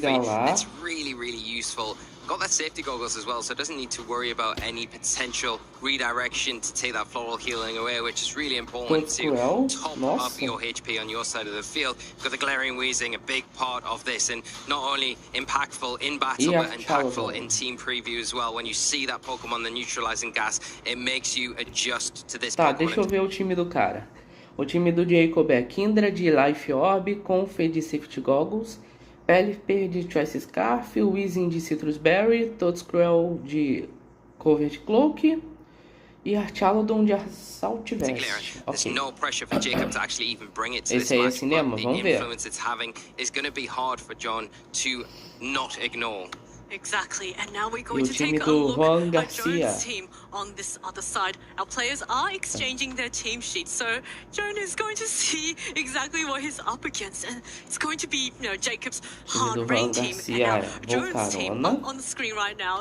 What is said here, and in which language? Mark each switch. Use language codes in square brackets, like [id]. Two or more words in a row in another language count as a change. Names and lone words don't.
[en] It's really, really useful. Got that safety goggles as well, so it doesn't need to worry about any potential redirection to take that floral healing away, which is really important to top up your HP on your side of the field. Got the Galarian Weezing, a big part of this, and not only impactful in battle, but impactful in team preview as well. When you see that Pokemon, the neutralizing gas, it makes you adjust to this Pokemon. [pt] Deixa eu ver o time do cara. O time do Jacob é Kindra de Life Orb, Confe de Safety Goggles, Pelipper de Choice Scarf, Weezing de Citrus Berry, Toedscruel de Covert Cloak e Archaludon de Assault Vest. [en] Okay. No pressure for Jacob to actually even bring it to this match, cinema, but the influence it's having is going to be hard for John to not ignore. Exactly, and now we're going to take a look at Joan's team on this other side. Our players are exchanging their team sheets, so Joan is going to see exactly what he's up against, and it's going to be, you know, Jacob's hard rain team, and now Joan's team on the screen right now.